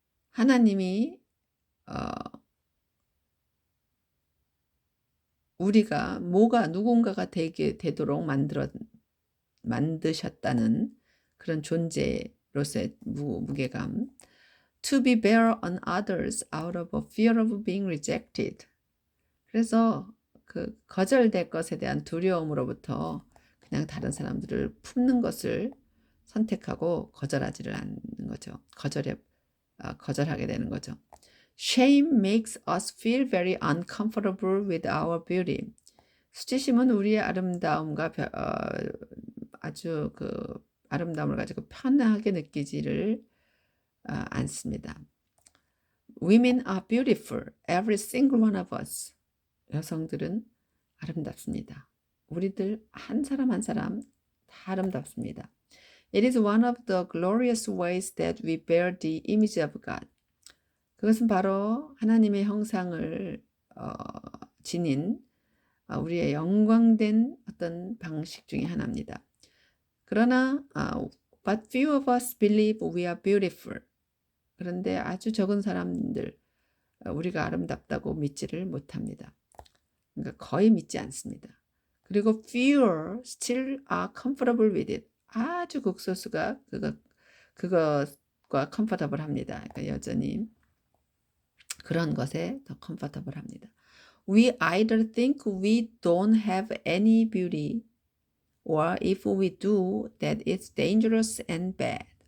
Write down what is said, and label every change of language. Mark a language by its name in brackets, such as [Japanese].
[Korean] 하나님이 우리가 누군가가 되도록 만드셨다는 그런 존재로서의 무게감. [English] To be bear on others out of a fear of being rejected. [Korean] 그래서 거절될 것에 대한 두려움으로부터 그냥 다른 사람들을 품는 것을 선택하고 거절하지를 않는 거죠. 거절하게 되는 거죠. [English] Shame makes us feel very uncomfortable with our beauty. [Korean] 수치심은 우리의 아름다움과 아주 아름다움을 가지고 편하게 느끼지를 않습니다. [English] Women are beautiful, every single one of us. [Korean] 여성들은 아름답습니다. 우리들 한 사람 한 사람 다 아름답습니다. [English] It is one of the glorious ways that we bear the image of God. [Korean] 그것은 바로 하나님의 형상을 지닌 우리의 영광된 어떤 방식 중에 하나입니다. [English] 그러나 but few of us believe we are beautiful. [Korean] 그런데 아주 적은 사람들 우리가 아름답다고 믿지를 못합니다. 그러니까 거의 믿지 않습니다. [English] 그리고 fewer still are comfortable with it. [Korean] 아주 극소수가 그것과 comfortable 합니다. 그러니까 여전히 그런 것에 더 comfortable 합니다. [English] We either think we don't have any beauty or if we do that it's dangerous and bad.